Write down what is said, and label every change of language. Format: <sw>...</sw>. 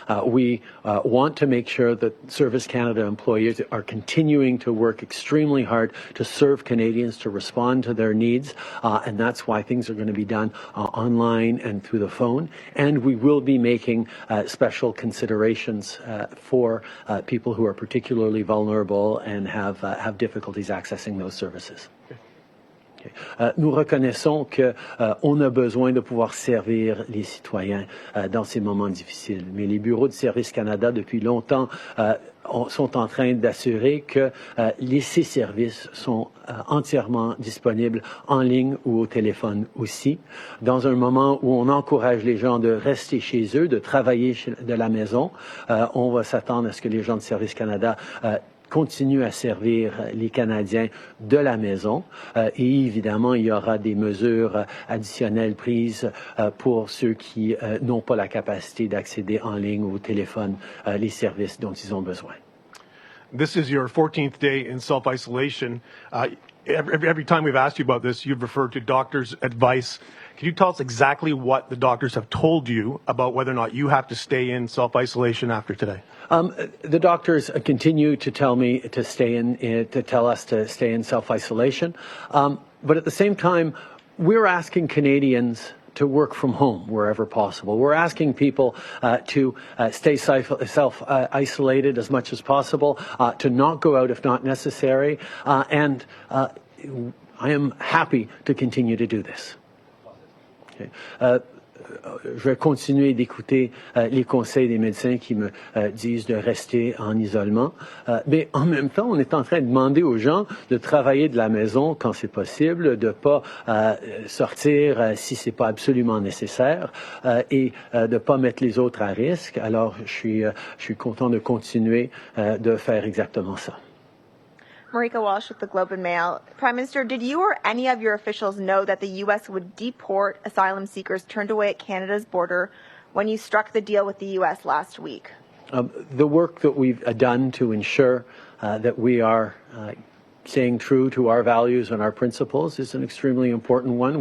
<en>We want to make sure that Service Canada employees are continuing to work extremely hard to serve Canadians, to respond to their needs, and that's why things are going to be done online and through the phone. And we will be making special considerations for people who are particularly vulnerable and have difficulties accessing those services.</en> <fr>Nous reconnaissons qu'on a besoin de pouvoir servir les citoyens dans ces moments difficiles. Mais les bureaux de Service Canada, depuis longtemps, sont en train d'assurer que ces services sont entièrement disponibles en ligne ou au téléphone aussi. Dans un moment où on encourage les gens de rester chez eux, de travailler de la maison, on va s'attendre à ce que les gens de Service Canada continue à servir les Canadiens de la maison et évidemment, il y aura des mesures additionnelles prises pour ceux qui n'ont pas la capacité d'accéder en ligne ou au téléphone les services dont ils ont besoin.</fr> <en>This is your 14th day in self-isolation. Every time we've asked you about this, you've referred to doctors' advice. Can you tell us exactly what the doctors have told you about whether or not you have to stay in self-isolation after today? The doctors continue to tell me to stay to tell us to stay in self-isolation. But at the same time, we're asking Canadians to work from home wherever possible. We're asking people to stay self-isolated as much as possible, to not go out if not necessary, and I am happy to continue to do this. Okay.</en> <fr>Je vais continuer d'écouter les conseils des médecins qui me disent de rester en isolement. Mais en même temps, on est en train de demander aux gens de travailler de la maison quand c'est possible, de pas sortir si c'est pas absolument nécessaire et de pas mettre les autres à risque. Alors, je suis content de continuer de faire exactement ça.</fr> <en>Marika Walsh with the Globe and Mail. Prime Minister, did you or any of your officials know that the U.S. would deport asylum seekers turned away at Canada's border when you struck the deal with the U.S. last week? The work that we've done to ensure that we are staying true to our values and our principles is an extremely important one.</en>